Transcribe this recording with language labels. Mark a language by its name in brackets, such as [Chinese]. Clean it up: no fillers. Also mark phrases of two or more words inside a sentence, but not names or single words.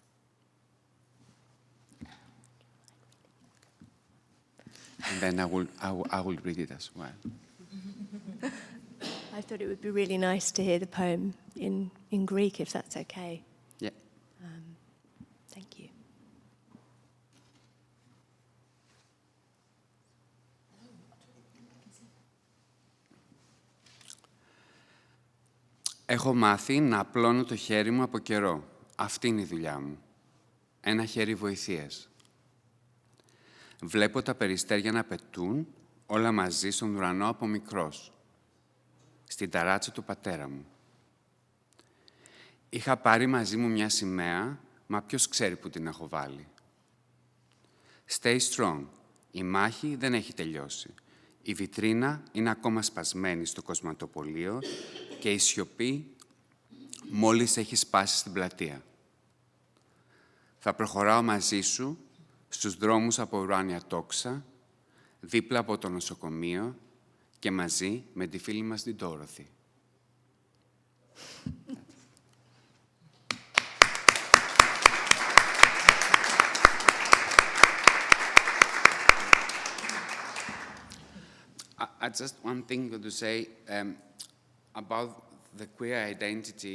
[English] And then I will read it as well. I thought it would be really nice to hear the poem in Greek, if that's okay. Yeah. Thank you. [Greek] Έχω μάθει να απλώνω το χέρι μου από καιρό. Αυτή είναι η δουλειά μου. Ένα χέρι βοηθείας. Βλέπω τα περιστέρια να πετούν όλα μαζί στον ουρανό από μικρός. Στην ταράτσα του πατέρα μου. Είχα πάρει μαζί μου μια σημαία, μα ποιος ξέρει που την έχω βάλει. [English] Stay strong. [Greek] Η μάχη δεν έχει τελειώσει. Η βιτρίνα είναι ακόμα σπασμένη στο κοσματοπωλείο και η σιωπή μόλις έχει σπάσει στην πλατεία. Θα προχωράω μαζί σου στους δρόμους από ουράνια τόξα, δίπλα από το νοσοκομείο και μαζί με τη φίλη μας την Ντόροθι. [English] Just one thing to say about the queer identity.